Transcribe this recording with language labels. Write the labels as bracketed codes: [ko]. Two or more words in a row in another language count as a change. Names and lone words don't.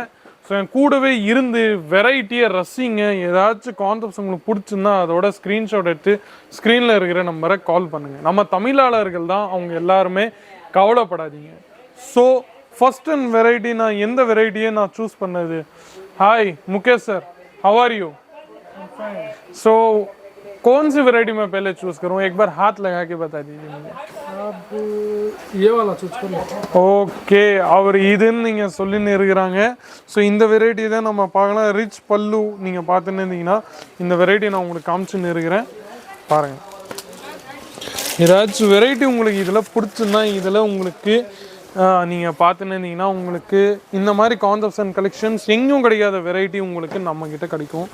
[ta] ஸோ என் கூடவே இருந்து வெரைட்டியை ரசிங்க. ஏதாச்சும் கான்செப்ட்ஸ் உங்களுக்கு பிடிச்சிருந்தா அதோட ஸ்க்ரீன்ஷாட் எடுத்து ஸ்க்ரீனில் இருக்கிற நம்பரை கால் பண்ணுங்கள். நம்ம தமிழாளர்கள் தான் அவங்க எல்லாருமே, கவலைப்படாதீங்க. ஸோ [en] first and variety [ta] நான் எந்த வெரைட்டியை நான் சூஸ் பண்ணது? [hi] हाय मुकेश सर, [en] how are you? [hi] सो कौन सी वैरायटी मैं पहले चूज करूं? एक बार हाथ लगा के बता दीजिए मुझे. आप ये वाला चूज कर लो. [ta] ஓகே, அவர் இதுன்னு நீங்கள் சொல்லின்னு இருக்கிறாங்க. ஸோ இந்த வெரைட்டி தான் நம்ம பார்க்கலாம். ரிச் பல்லு நீங்கள் பார்த்துன்னு இருந்தீங்கன்னா இந்த வெரைட்டி நான் உங்களுக்கு காமிச்சுன்னு இருக்கிறேன். பாருங்கள், ஏதாச்சும் வெரைட்டி உங்களுக்கு இதில் பிடிச்சுன்னா இதில் உங்களுக்கு நீங்கள் பார்த்துன்னு இருந்தீங்கன்னா உங்களுக்கு இந்த மாதிரி [en] concepts and collections [ta] எங்கேயும் கிடைக்காத வெரைட்டி உங்களுக்கு நம்மக்கிட்ட கிடைக்கும்.